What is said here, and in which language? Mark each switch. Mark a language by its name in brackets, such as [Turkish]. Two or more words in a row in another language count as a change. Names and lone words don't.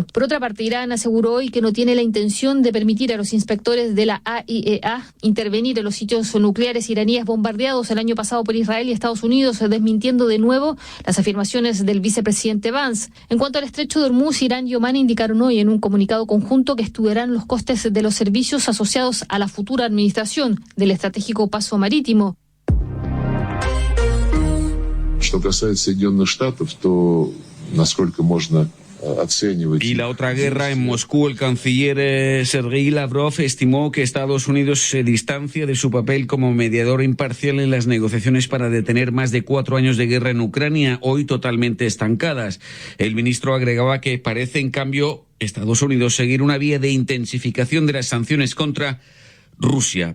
[Spanish] Por otra parte, Irán aseguró hoy que no tiene la intención de permitir a los inspectores de la AIEA intervenir en los sitios nucleares iraníes bombardeados el año pasado por Israel y Estados Unidos, desmintiendo de nuevo las afirmaciones del vicepresidente Vance. En cuanto al estrecho de Hormuz, Irán y Omán indicaron hoy en un comunicado conjunto que estudiarán los costes de los servicios asociados a la futura administración del estratégico paso marítimo. [Russian] Что касается Соединенных Штатов, то, насколько можно [Spanish] Y la otra guerra en Moscú, el canciller Sergei Lavrov estimó que Estados Unidos se distancia de su papel como mediador imparcial en las negociaciones para detener más de 4 años de guerra en Ucrania, hoy totalmente estancadas. El ministro agregaba que parece, en cambio, Estados Unidos seguir una vía de intensificación de las sanciones contra Rusia.